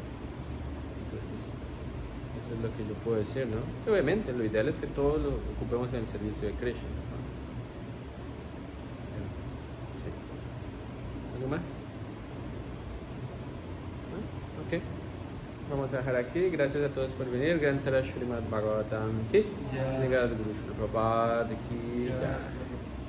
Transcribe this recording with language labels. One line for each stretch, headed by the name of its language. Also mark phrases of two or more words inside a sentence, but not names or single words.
Spanish: Entonces, eso es lo que yo puedo decir, ¿no? Y obviamente, lo ideal es que todos lo ocupemos en el servicio de Krishna, ¿no? Sí. ¿Algo más? ¿No? Ok. Vamos a dejar aquí. Gracias a todos por venir.
Hindi: Grantara Srimad Bhagavatam ki. Jai. Guru Prabhupada ki. Jai.